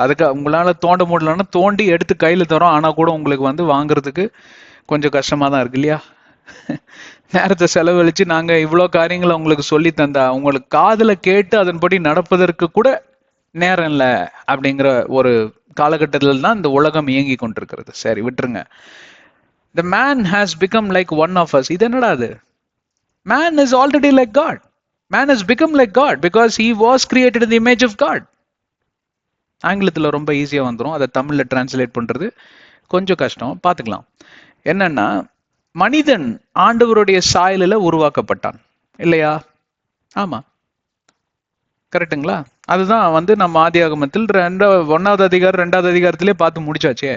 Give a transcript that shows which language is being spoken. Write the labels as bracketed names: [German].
[Tamil] அதுக்கு உங்களால தோண்ட முடியலன்னா தோண்டி எடுத்து கையில தரோம். ஆனா கூட உங்களுக்கு வாங்குறதுக்கு கொஞ்சம் கஷ்டமா தான் இருக்கு இல்லையா? நேரத்தை செலவழிச்சு நாங்க இவ்வளோ காரியங்களை உங்களுக்கு சொல்லி தந்தா உங்களுக்கு காதுல கேட்டு அதன்படி நடப்பதற்கு கூட நேரம் இல்லை அப்படிங்கிற ஒரு காலகட்டத்தில் தான் இந்த உலகம் இயங்கி கொண்டிருக்கிறது. சரி, விட்டுருங்க. [English] The man has become like one of us. [Tamil] இது என்னடா அது? [English] Man is already like God. Man has become like God because he was created in the image of God. [Tamil] ஆங்கிலத்தில் ரொம்ப ஈஸியாக வந்துடும். அதை தமிழில் டிரான்ஸ்லேட் பண்ணுறது கொஞ்சம் கஷ்டம். பார்த்துக்கலாம். என்னன்னா, மனிதன் ஆண்டவருடைய சாயலில் உருவாக்கப்பட்டான் இல்லையா? ஆமா, கரெக்டுங்களா? அதுதான் நம்ம ஆதியாகமத்தில் 1வது அதிகாரம் 2வது அதிகாரத்திலே பார்த்து முடிச்சாச்சே.